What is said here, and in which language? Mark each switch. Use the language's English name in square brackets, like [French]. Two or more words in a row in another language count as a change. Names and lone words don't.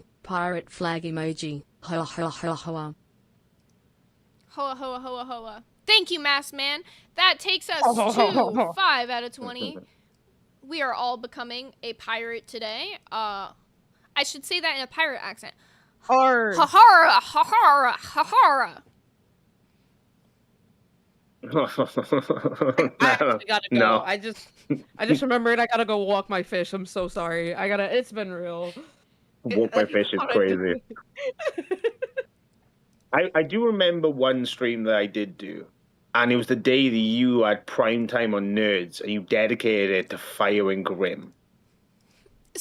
[English] Pirate flag emoji. Hoa hoa hoa hoa. Hoa hoa hoa hoa. Thank you, Masked Man. That takes us to 5 out of 20. We are all becoming a pirate today. I should say that in a pirate accent. Hard. Ha-hara, ha-hara, ha-hara. I actually gotta go. No. I just remembered I gotta go walk my fish. I'm so sorry. It's been real. Walk my fish is crazy. I do remember one stream that I did do, and it was the day that you had prime time on Nerds, and you dedicated it to firing Grim.